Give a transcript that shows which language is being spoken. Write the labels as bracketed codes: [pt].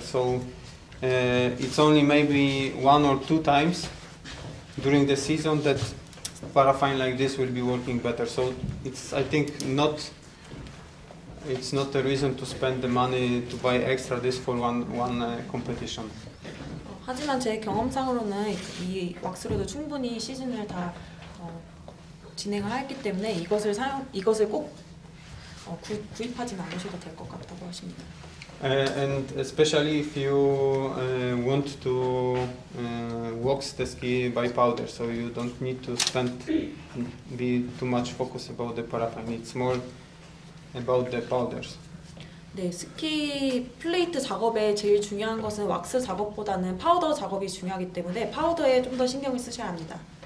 [en] So it's only maybe 1 or 2 times during the season that paraffin like this will be working better. So it's, I think, it's not a reason to spend the money to buy extra this for one competition. [ko] 하지만 제 경험상으로는 이 왁스로도 충분히 시즌을 다 진행을 했기 때문에 이것을 꼭 구입하지는 않으셔도 될 것 같다고 하십니다. [en] And especially if you want to wax the ski by powder, so you don't need to be too much focused about the paraffin. It's more about the powders. [ko] 네, 스키 플레이트 작업에 제일 중요한 것은 왁스 작업보다는 파우더 작업이 중요하기 때문에 파우더에 좀 더 신경을 쓰셔야 합니다.